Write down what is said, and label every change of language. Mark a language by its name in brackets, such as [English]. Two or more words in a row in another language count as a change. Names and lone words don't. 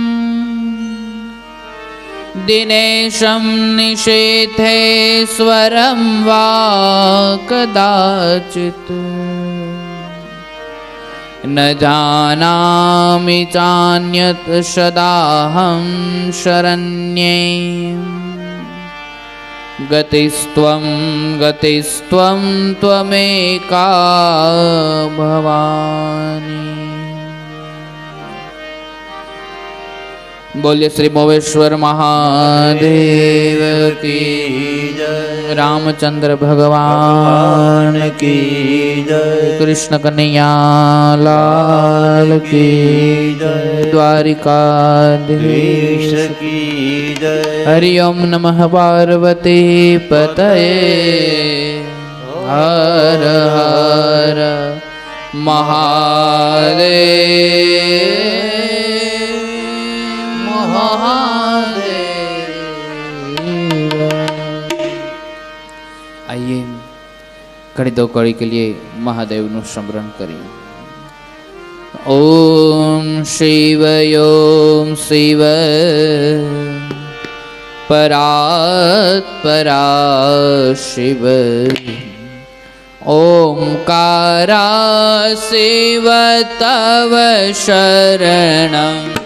[Sanskrit] दिनेशं निशीथेश्वरं वा कदाचित् न जानामि चान्यत् सदाहं शरण्ये गतिस्त्वं त्वमेका भवानी। [Hindi] बोलिए श्री मोवेश्वर महादेव की जय। रामचंद्र भगवान की जय। कृष्ण कन्हैया लाल की जय। द्वारिकाधीश की जय। [Sanskrit] हरि ओम नमः पार्वती पतये हर हर महादेव। [Hindi] आइए घड़ी दो कड़ी के लिए महादेव नु स्मरण करिए। [Sanskrit] ओम शिव परा शिव ओंकारा शिव तव शरणम्।